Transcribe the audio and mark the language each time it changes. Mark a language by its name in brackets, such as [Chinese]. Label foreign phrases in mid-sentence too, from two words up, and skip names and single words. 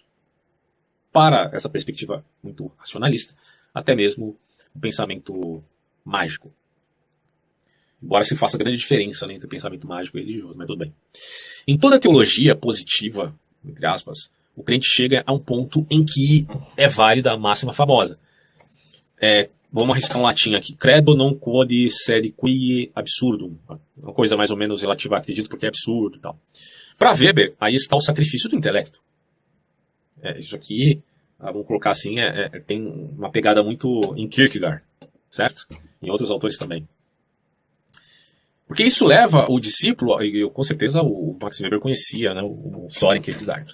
[Portuguese] Para essa perspectiva muito racionalista, até mesmo o pensamento mágico. Embora se faça grande diferença, né, entre pensamento mágico e religioso, mas tudo bem. Em toda teologia positiva, entre aspas, o crente chega a um ponto em que é válida a máxima famosa. Vamos arriscar um latim aqui. [Latin] Credo non quod sed qui absurdum. [Portuguese] Uma coisa mais ou menos relativa a acredito porque é absurdo e tal. Para Weber, aí está o sacrifício do intelecto. Isso aqui, vamos colocar assim, tem uma pegada muito em Kierkegaard, certo? Em outros autores também. Porque isso leva o discípulo, e com certeza o Max Weber conhecia, né, o Soren Kierkegaard.